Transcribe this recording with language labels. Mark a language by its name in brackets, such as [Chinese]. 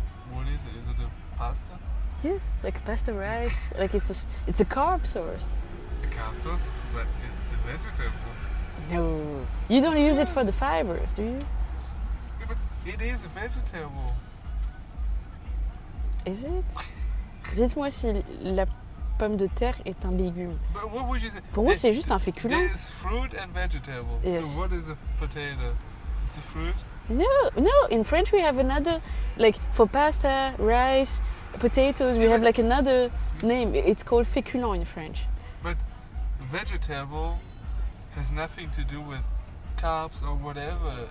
[English] What is it? Is it a pasta? Yes, like pasta rice. Like it's a carb source. A carb sauce, but it's a vegetable. No, you don't use it for the fibers, do you? Yeah, but it is a vegetable. Is it? [French] Dites-moi si la pomme de terre est un légume. [English] But what would you say? [French] Pour moi, c'est juste un féculent. [English] There's fruit and vegetable. Yes. So what is a potato? It's a fruit. No. In French we have another, like for pasta, rice, potatoes. We have like another name. It's called féculent in French. But vegetable has nothing to do with carbs or whatever.